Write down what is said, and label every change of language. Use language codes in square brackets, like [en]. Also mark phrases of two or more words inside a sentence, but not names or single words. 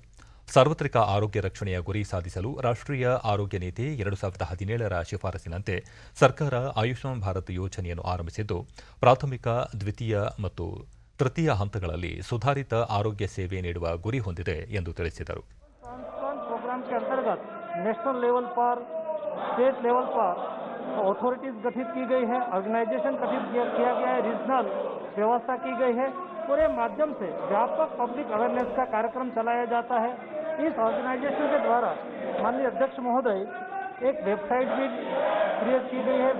[kn] ಸಾರ್ವತ್ರಿಕ ಆರೋಗ್ಯ ರಕ್ಷಣೆಯ ಗುರಿ ಸಾಧಿಸಲು ರಾಷ್ಟ್ರೀಯ ಆರೋಗ್ಯ ನೀತಿ 2017ರ ಶಿಫಾರಸಿನಂತೆ ಸರ್ಕಾರ ಆಯುಷ್ಮಾನ್ ಭಾರತ್ ಯೋಜನೆಯನ್ನು ಆರಂಭಿಸಿದ್ದು, ಪ್ರಾಥಮಿಕ, ದ್ವಿತೀಯ ಮತ್ತು ತೃತೀಯ ಹಂತಗಳಲ್ಲಿ ಸುಧಾರಿತ ಆರೋಗ್ಯ ಸೇವೆ ನೀಡುವ ಗುರಿ ಹೊಂದಿದೆ ಎಂದು ತಿಳಿಸಿದರು. [en] state level [hi] पर अथॉरिटीज गठित की गई है, ऑर्गेनाइजेशन गठित किया गया है, रीजनल व्यवस्था की गई है. पूरे माध्यम से व्यापक [en] public awareness [hi] का कार्यक्रम चलाया जाता है. इस ऑर्गेनाइजेशन के द्वारा माननीय अध्यक्ष महोदय एक वेबसाइट भी क्रिएट की गई है.